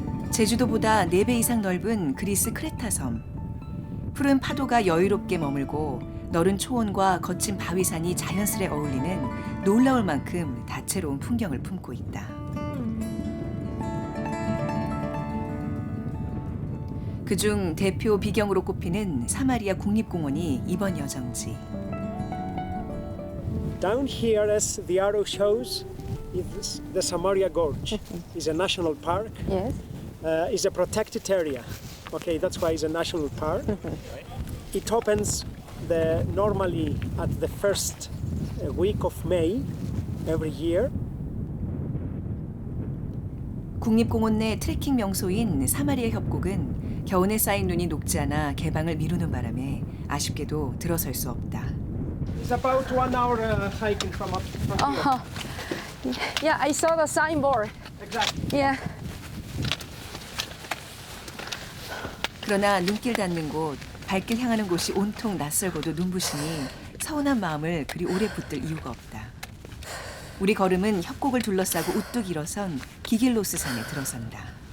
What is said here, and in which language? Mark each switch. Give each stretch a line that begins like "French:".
Korean: 제주도보다 4배 이상 넓은 그리스 크레타 섬. 푸른 파도가 여유롭게 머물고 너른 초원과 거친 바위산이 자연스레 어울리는 놀라울 만큼 다채로운 풍경을 품고 있다. 그중 대표 비경으로 꼽히는 사마리아 국립공원이 이번 여정지.
English: Down here, as the arrow shows, is the Samaria Gorge. It's a national park. Yes. It's a protected area. Okay, that's why it's a national park. It opens normally at the first week of May every year.
Korean: 국립공원 내 트레킹 명소인 사마리아 협곡은 겨우내 쌓인 눈이 녹지 않아 개방을 미루는 바람에 아쉽게도 들어설 수 없다.
English: It's about 1 hour hiking from here. Uh-huh. Yeah, I saw the signboard. Exactly. Yeah.
Korean: 그러나 눈길 닿는 곳, 발길 향하는 곳이 온통 낯설고도 눈부시니 서운한 마음을 그리 오래 붙들 이유가 없다. 우리 걸음은 협곡을 둘러싸고 우뚝 일어선 기길로스 산에 들어선다.